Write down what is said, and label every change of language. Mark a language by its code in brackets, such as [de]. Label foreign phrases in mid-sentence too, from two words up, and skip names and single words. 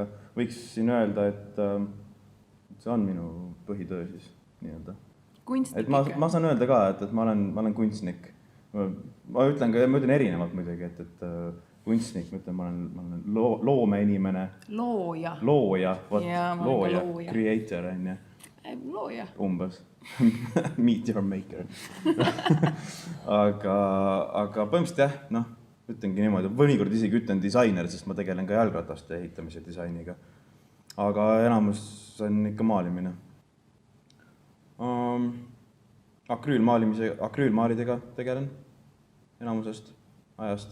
[et] Võiksin öelda, et see on minu põhitöö siis nii-öelda. Kunstnik ikka? Ma saan öelda ka, et ma olen kunstnik. Ma ütlen erinevalt muidugi, et kunstnik, ma olen loomeinimene. Looja. Looja, looja. Creator on ju. Looja. Umbes. [en] Meet your maker. [et] aga põhimõtteliselt jah, ütlengi niimoodi, mõnikord isegi ütlen disainer, sest ma tegelen ka jalgrataste ehitamise disainiga. Aga enamus on ikka maalimine. Akrüülmaalidega tegelen enamusest ajast.